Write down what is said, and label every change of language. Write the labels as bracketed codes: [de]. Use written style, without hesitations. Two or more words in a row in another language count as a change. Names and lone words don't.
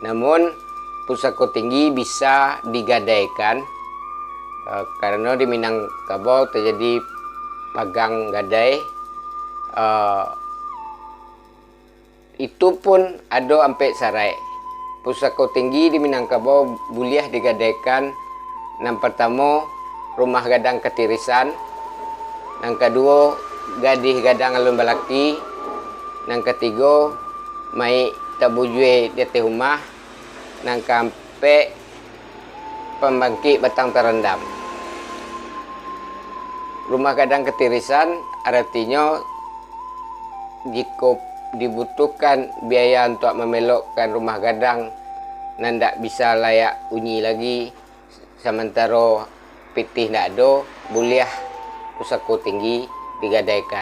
[id] Namun pusako tinggi bisa digadaikan karena di Minangkabau terjadi pagang gadai. Itu pun ada sampai sarai. Pusako tinggi di Minangkabau boleh digadaikan. Yang pertama, rumah gadang ketirisan. Yang kedua, [min] gadih gadang alun balaki. Yang ketiga, mai tabujue di rumah. [id] Yang keempat, pembangkit batang terendam. Rumah gadang ketirisan artinya jika dibutuhkan biaya untuk memelokkan rumah gadang dan tidak bisa layak unyi lagi, sementara pitih tidak ada, boleh pusako tinggi digadaikan.